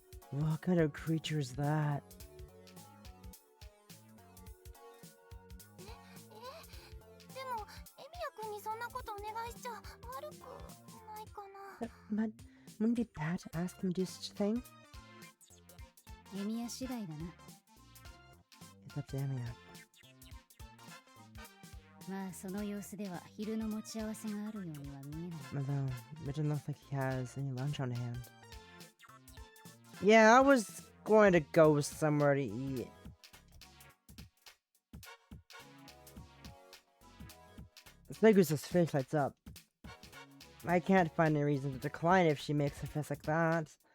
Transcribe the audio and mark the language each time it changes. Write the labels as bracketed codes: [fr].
[en] What kind of creature is that? [ja] でもエミヤくんにそんなことお願いしちゃ悪くないかな。 [en] But wouldn't it be bad to ask him to do such a thing? [ja] エミヤ次第だな。 [en] It's up to Emiya. [ja] まあその様子では昼の持ち合わせがあるようには見えない。 [en] Although, it doesn't look like he has any lunch on hand. Yeah, I was going to go somewhere to eat. Sligusa's face lights up. I can't find any reason to decline if she makes a face like that.